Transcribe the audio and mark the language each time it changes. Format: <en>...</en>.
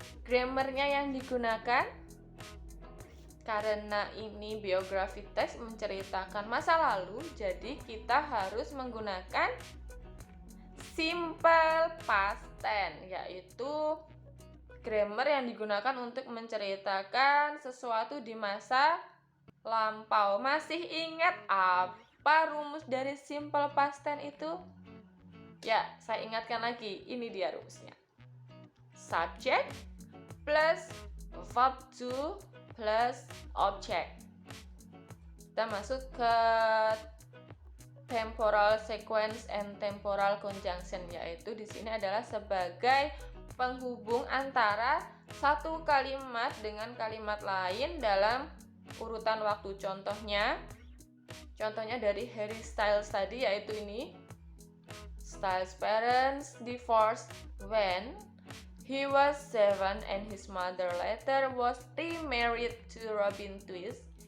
<id>Grammarnya yang digunakan, karena ini biografi text menceritakan masa lalu, jadi kita harus menggunakan simple past tense, yaitu grammar yang digunakan untuk menceritakan sesuatu di masa lampau. Masih ingat apa rumus dari simple past tense itu? Ya, saya ingatkan lagi, ini dia rumusnya.</id> <en>Subject plus verb to plus object.</en> <id>Kita masuk ke temporal sequence and temporal conjunction, yaitu di sini adalah sebagai penghubung antara satu kalimat dengan kalimat lain dalam urutan waktu. Contohnya dari Harry Styles tadi, yaitu ini.</id> <en>Styles' parents divorced when he was 7 and his mother later was remarried to Robin Twist.</en>